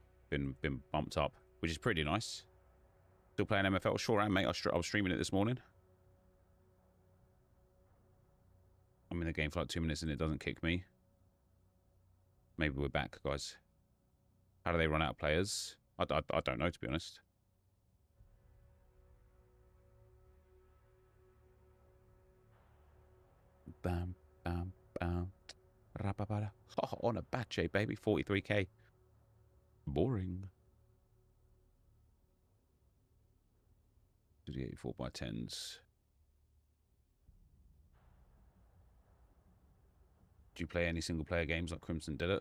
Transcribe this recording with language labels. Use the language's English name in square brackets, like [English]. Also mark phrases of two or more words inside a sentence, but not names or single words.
[English] Been bumped up, which is pretty nice. Still playing MFL, sure am, mate. I was streaming it this morning. I'm in the game for like 2 minutes and it doesn't kick me. Maybe we're back, guys. How do they run out of players? I don't know, to be honest. Bam, bam, bam. Rapapara. Oh, on a bache, baby. 43k. Boring. 84 by 10s. Do you play any single player games like Crimson Desert?